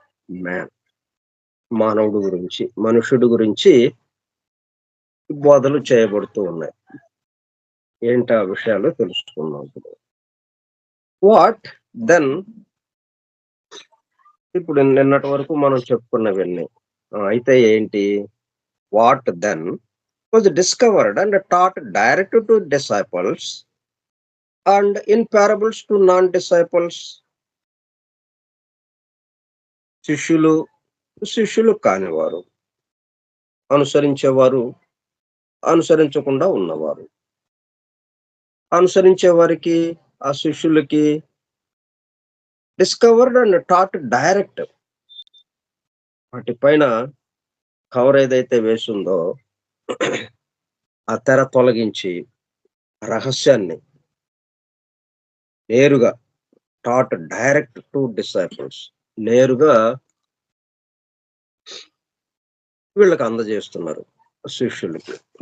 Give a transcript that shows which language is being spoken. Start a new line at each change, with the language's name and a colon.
Telugu: Man, మానవుడు గురించి, మనుషుడు గురించి బోధలు చేయబడుతూ ఉన్నాయి. ఏంటి ఆ విషయాలు తెలుసుకుందాం ఇప్పుడు.
English: what then,
Telugu: ఇప్పుడు నిన్నటి వరకు మనం చెప్పుకున్నవన్నీ అయితే ఏంటి?
English: What then was discovered and taught direct to disciples and in parables to non-disciples.
Telugu: శిష్యులు కానివారు, అనుసరించేవారు, అనుసరించకుండా ఉన్నవారు. అనుసరించే వారికి, ఆ శిష్యులకి
English: discovered and taught direct,
Telugu: వాటి పైన కవర్ ఏదైతే వేసిందో ఆ తెర తొలగించి రహస్యాన్ని నేరుగా
English: taught direct to disciples,
Telugu: నేరుగా వీళ్ళకి అందజేస్తున్నారు శిష్యులకి.